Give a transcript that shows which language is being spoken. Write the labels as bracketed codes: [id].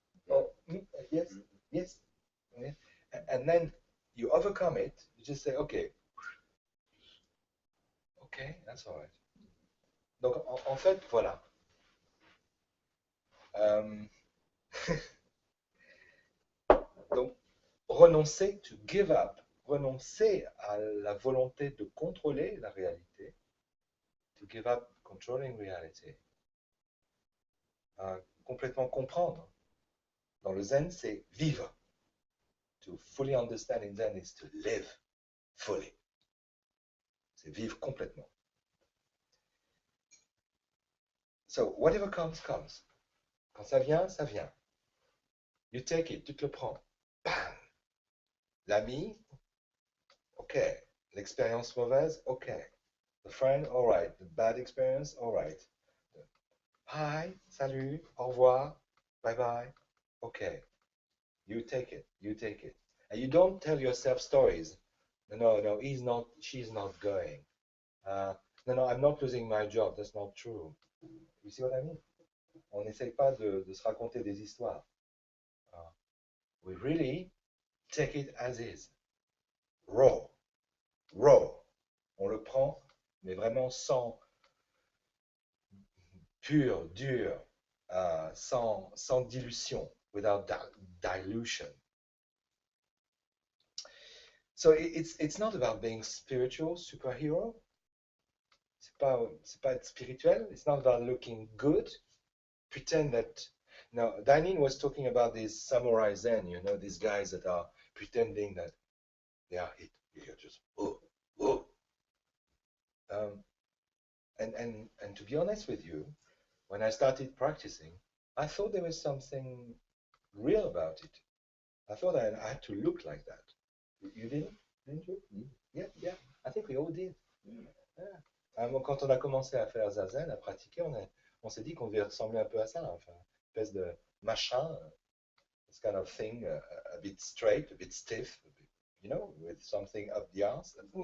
[en] Oh, yes, yes. And then you overcome it. You just say, okay, that's all right. [fr] Donc, en fait, voilà. Donc, renoncer, [en] to give up [fr] renoncer à la volonté de contrôler la réalité, [en] to give up controlling reality, [fr] complètement comprendre. Dans le zen, c'est vivre. [en] To fully understand in zen is to live fully. [fr] C'est vivre complètement. [en] So, whatever comes, comes. [fr] Quand ça vient, ça vient. [en] You take it, [fr] tu te le prends. Bam! L'ami, ok. L'expérience mauvaise, ok. [en] The friend, all right. The bad experience, all right. Hi, [fr] salut, au revoir, [en] bye bye. Okay. You take it, you take it. And you don't tell yourself stories. No, he's not, she's not going. No, I'm not losing my job. That's not true. You see what I mean? [fr] On n'essaye pas de se raconter des histoires. [en] We really take it as is. Raw. Raw. [fr] On le prend, mais vraiment sans pur, dur, sans dilution, [en] without dilution. So it's not about being spiritual, superhero. [fr] C'est pas être spirituel. [en] It's not about looking good. Pretend that. Now, Dainin was talking about these samurai zen, these guys that are pretending that they are hit. You're just, oh. And to be honest with you, when I started practicing, I thought there was something real about it. I thought I had to look like that. You didn't you? Yeah. I think we all did. Yeah. [fr] Quand on a commencé à faire zazen, à pratiquer, on s'est dit qu'on devait ressembler un peu à ça, enfin, une espèce de machin, [en] this kind of thing, a bit straight, a bit stiff, a bit, with something up the arse.